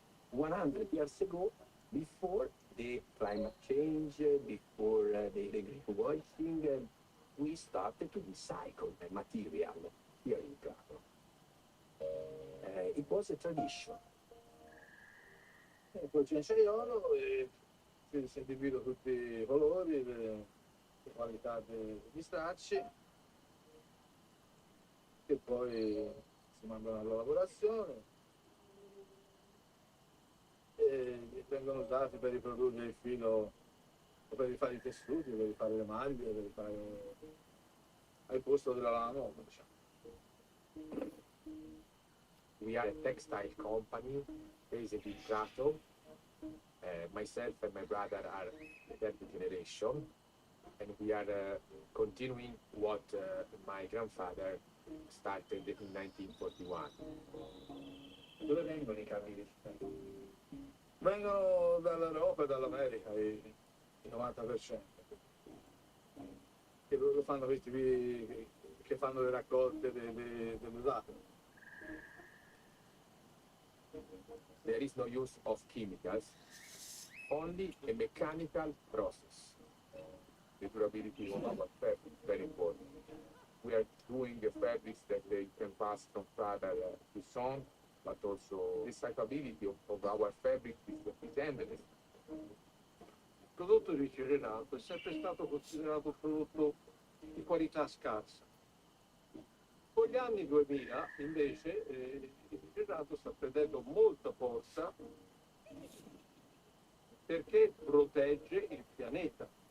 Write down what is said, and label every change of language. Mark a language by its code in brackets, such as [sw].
[en] 100 years ago, before the climate change, before the greenwashing, we started to recycle the material here in Prato. It was a tradition. [it] Poi ci insegno e si individuano tutti i colori, le qualità degli stracci e poi si mandano alla lavorazione e vengono usati per riprodurre il filo, per rifare i tessuti, per rifare le maglie, per rifare al posto della lana nuova, diciamo. [en] We are a textile company based in Prato. Myself and my brother are the third generation, and we are continuing what my grandfather started in 1941. [it] Dove vengono i capi di città? Vengono dall'Europa e dall'America, il 90%. Che loro fanno questi qui, che fanno le raccolte dell'usato. [en] There is no use of chemicals, only a mechanical process. The durability of our fabric is very important. We are doing the fabrics that they can pass from father to son, but also the recyclability of our fabric is endless. [it] Il prodotto riciclato è sempre stato considerato un prodotto di qualità scarsa. Con gli anni 2000 invece il riciclato sta perdendo molta forza perché protegge il pianeta.